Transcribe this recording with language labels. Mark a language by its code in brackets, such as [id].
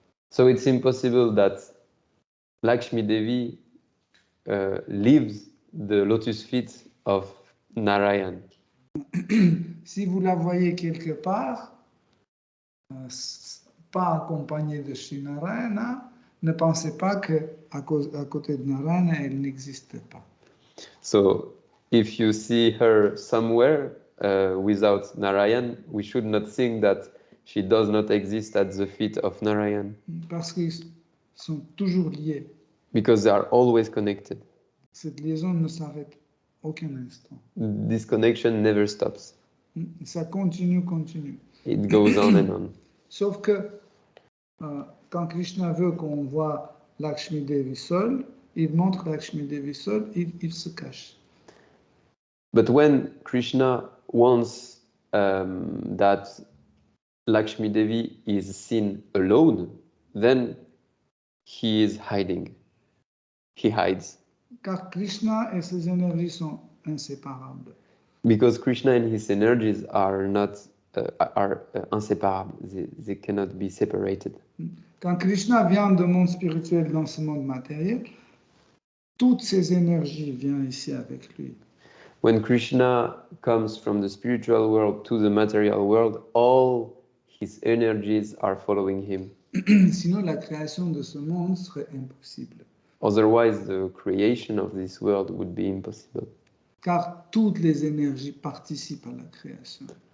[en] So it's impossible that Lakshmi Devi leaves the lotus feet of Narayan. [fr] Si vous la voyez quelque part, pas accompagnée de Shri Narayana, ne pensez pas qu'à côté de Narayana, elle n'existe pas. [en] So if you see her somewhere without Narayan, we should not think that she does not exist at the feet of Narayan. [fr] Parce qu'ils sont toujours liés. [en] Because they are always connected. [fr] Cette liaison ne s'arrête aucun instant. [en] This connection never stops. [fr] Ça continue. [en] It goes on and on. [fr] Sauf que quand Krishna veut qu'on voit Lakshmi Devi seule, il montre Lakshmi Devi seule, il se cache. [en] But when Krishna wants that Lakshmi Devi is seen alone, then he is hiding. He hides. [fr] Car Krishna et ses énergies sont inséparables. [en] Because Krishna and his energies are not are inséparables. They cannot be separated. [fr] Quand Krishna vient du monde spirituel dans ce monde matériel, toutes ces énergies viennent ici avec lui. [en] When Krishna comes from the spiritual world to the material world, all his energies are following him. [fr] Sinon, la création de ce monde serait impossible. [en] Otherwise, the creation of this world would be impossible. [fr] Car toutes les énergies participent à la création.